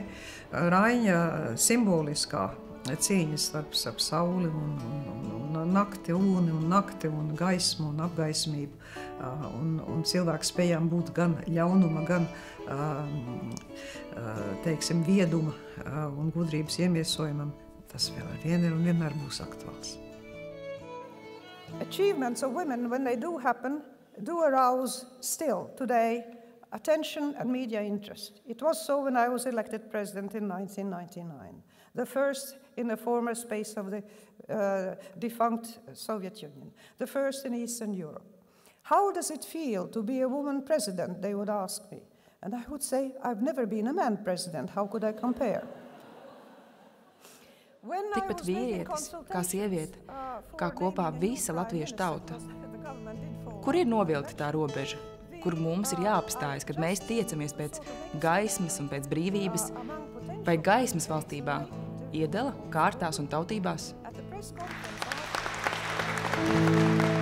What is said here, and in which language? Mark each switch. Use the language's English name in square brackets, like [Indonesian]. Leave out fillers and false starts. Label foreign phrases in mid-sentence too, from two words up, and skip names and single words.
[Latvian] Raiņa simboliskā cīņas starp sauli un nakti, un nakti un gaismu un apgaismību. Un cilvēks spējām būt gan ļaunuma, gan teiksim, vieduma un gudrības iemiesojumam. Tas vēl ar vienu ir un vienmēr būs aktuāls. [English] Achievements of women, when they do happen, do arouse still today attention and media interest. It was so when I was elected president in 1999, the first in the former space of the defunct Soviet Union, the first in Eastern Europe. How does it feel to be a woman president, they would ask me. And I would say, I've never been a man president, how could I compare? [Latvian] Tikpat vīrietis, kā sieviete, kā kopā visa latviešu tauta. Kur ir novilkta tā robeža, kur mums ir jāapstājas, kad mēs tiecamies pēc gaismas un pēc brīvības, vai gaismas valstībā iedala kārtās un tautībās?